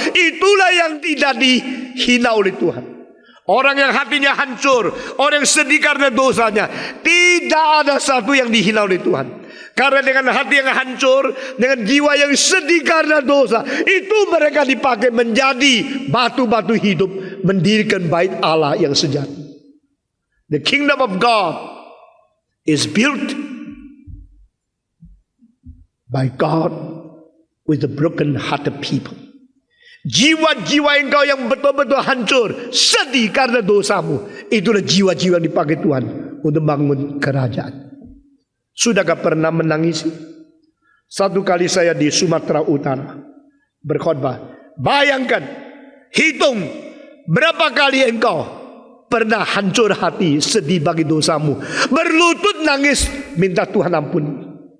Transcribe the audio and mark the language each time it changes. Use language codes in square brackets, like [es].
[id] Itulah yang tidak dihina oleh Tuhan. Orang yang hatinya hancur, orang yang sedih karena dosanya, tidak ada satu yang dihina oleh Tuhan. Karena dengan hati yang hancur, dengan jiwa yang sedih karena dosa, itu mereka dipakai menjadi batu-batu hidup, mendirikan bait Allah yang sejati. [en] The kingdom of God is built by God with the broken-hearted people. [id] Jiwa-jiwa engkau yang betul-betul hancur, sedih karena dosamu, itulah jiwa-jiwa yang dipakai Tuhan untuk bangun kerajaan. Sudahkah pernah menangisi? Satu kali saya di Sumatera Utara berkhotbah. Bayangkan, hitung berapa kali engkau pernah hancur hati, sedih bagi dosamu, berlutut nangis, minta Tuhan ampuni.